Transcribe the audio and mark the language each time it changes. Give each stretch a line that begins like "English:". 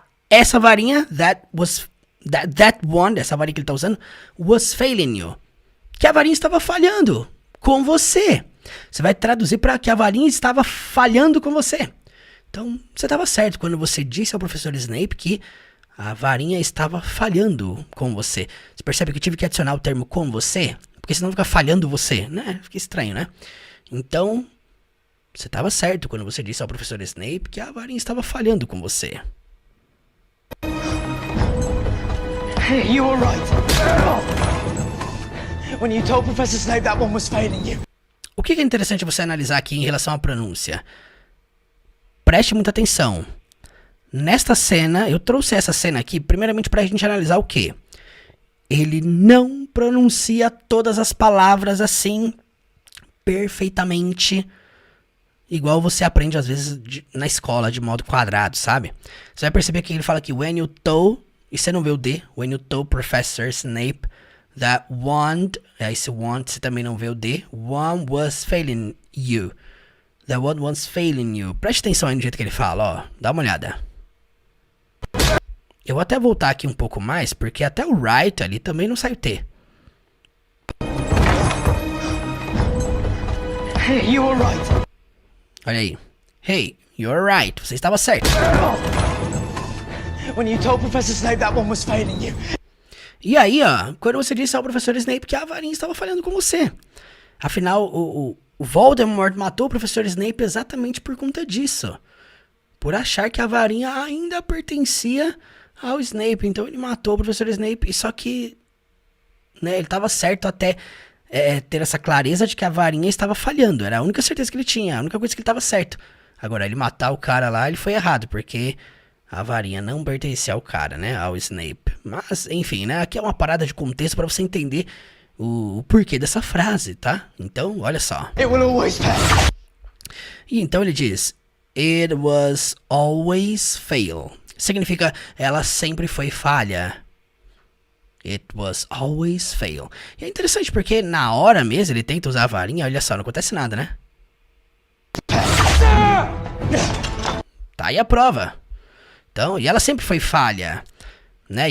Portuguese: Essa varinha,
English: that one,
Portuguese: essa varinha que ele tá usando,
English: was failing you.
Portuguese: Que a varinha estava falhando com você. Você vai traduzir para que a varinha estava falhando com você. Então, você estava certo quando você disse ao professor Snape que a varinha estava falhando com você. Você percebe que eu tive que adicionar o termo com você? Porque senão fica falhando você, né? Fica estranho, né? Então, você estava certo quando você disse ao professor Snape que a varinha estava falhando com você.
English: Hey, you were right. When you told Professor Snape that one was failing you.
Portuguese: O que é interessante você analisar aqui em relação à pronúncia? Preste muita atenção. Nesta cena, eu trouxe essa cena aqui primeiramente para a gente analisar o quê? Ele não pronuncia todas as palavras assim perfeitamente, igual você aprende às vezes na escola de modo quadrado, sabe? Você vai perceber que ele fala que
English: when you told,
Portuguese: e você não vê o D,
English: when you told Professor Snape that one,
Portuguese: esse one você também não vê o D,
English: one was failing you. That one was failing you.
Portuguese: Preste atenção aí no jeito que ele fala, ó. Dá uma olhada. Eu vou até voltar aqui um pouco mais, porque até o right ali também não sai o T.
English: Hey, you were right.
Portuguese: Olha aí.
English: Hey, you're right.
Portuguese: Você estava certo.
English: When you told Professor Snape that one was failing you.
Portuguese: E aí, ó, quando você disse ao professor Snape que a varinha estava falhando com você. Afinal, o Voldemort matou o professor Snape exatamente por conta disso. Por achar que a varinha ainda pertencia ao Snape. Então ele matou o professor Snape. Só que, né, ele estava certo até ter essa clareza de que a varinha estava falhando. Era a única certeza que ele tinha. A única coisa que ele estava certo. Agora, ele matar o cara lá, ele foi errado. Porque a varinha não pertencia ao cara, né? Ao Snape. Mas, enfim, né? Aqui é uma parada de contexto para você entender o porquê dessa frase, tá? Então, olha só.
English: It will always fail.
Portuguese: E então ele diz,
English: it was always fail.
Portuguese: Significa, ela sempre foi falha.
English: It was always fail.
Portuguese: E é interessante porque na hora mesmo ele tenta usar a varinha, olha só, não acontece nada, né? Tá aí a prova. Então, e ela sempre foi falha, né?